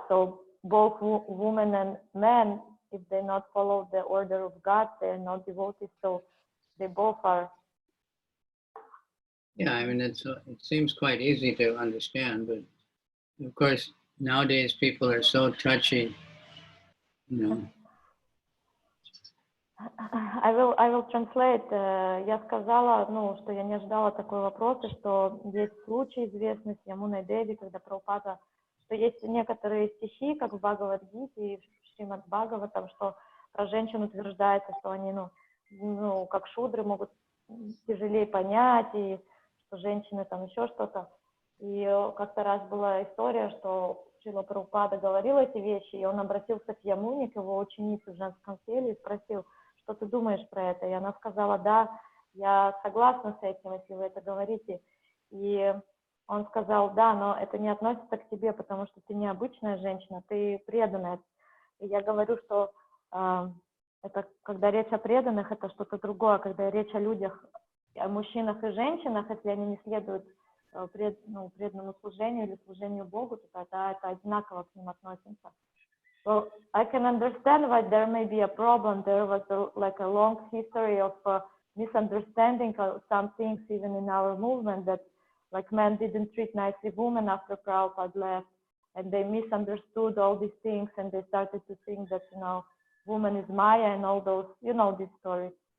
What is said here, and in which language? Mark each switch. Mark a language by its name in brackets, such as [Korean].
[English] So both women and men, if they not follow the order of God, they're not devotees, so they both are. Yeah, I mean, it seems quite easy to understand, but of course, nowadays people are so touchy, you know. I will translate. [Russian] Я сказала, ну, что я не ожидала такой вопрос, и что есть случаи известный с Ямуной Деви, когда Прабхупада, что есть некоторые стихи, как в Бхагавад-гите и в Шримад Бхагаватам, что про женщин утверждается, что они, ну, как шудры могут тяжелее понять, и что женщины там еще что-то. И как-то раз была история, что Шрила Прабхупада говорил эти вещи, и он обратился к Ямуне, к его ученице в женском теле, и спросил, что ты думаешь про это? И она сказала, да, я согласна с этим, если вы это говорите. И он сказал, да, но это не относится к тебе, потому что ты не обычная женщина, ты преданная. И я говорю, что это, когда речь о преданных, это что-то другое. Когда речь о людях, о мужчинах и женщинах, если они не следуют преданному служению или служению Богу, то тогда это одинаково к ним относится. [English] Well, I can understand why there may be a problem. There was like a long history of misunderstanding of some things even in our movement, that like men didn't treat nicely women after Prabhupada left, and they misunderstood all these things, and they started to think that, you know, woman is Maya and all those, you know, these stories.